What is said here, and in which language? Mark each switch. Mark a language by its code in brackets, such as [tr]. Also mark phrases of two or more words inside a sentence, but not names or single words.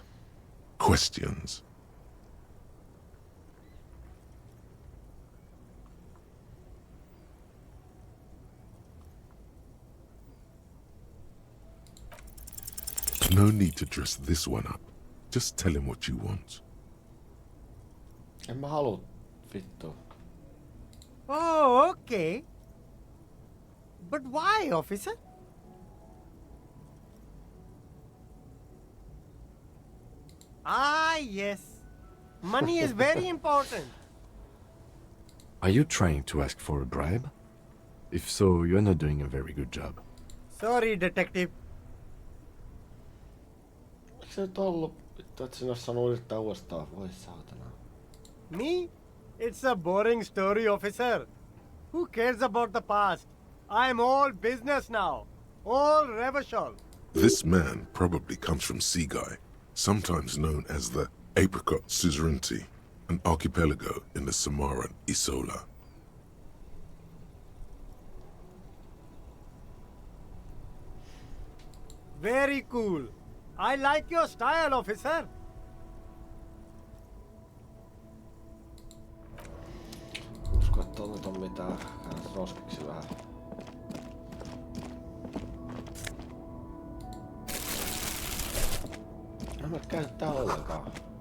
[en] Questions. No need to dress this one up. Just tell him what you want. [fi] En mä halua, vittu. [en] Oh, okay. But why, officer? Ah, yes. Money is very important. Are you trying to ask for a bribe? If so, you're not doing a very good job. Sorry, detective. [fi] Eikö se nyt ollut, vittu, et sinä ois saanut yrittää uudestaan? Voi saatana. [en] Me? It's a boring story, officer. Who cares about the past? I'm all business now. All Revacholin. This man probably comes from Seaguy, sometimes known as the Apricot Suzerainty, an archipelago in the Samaran Isola. Very cool. I like your style, officer. [fi] Usko, että on nyt on mitään. Käydään roskiksi vähän. En mä käytä tää ollenkaan.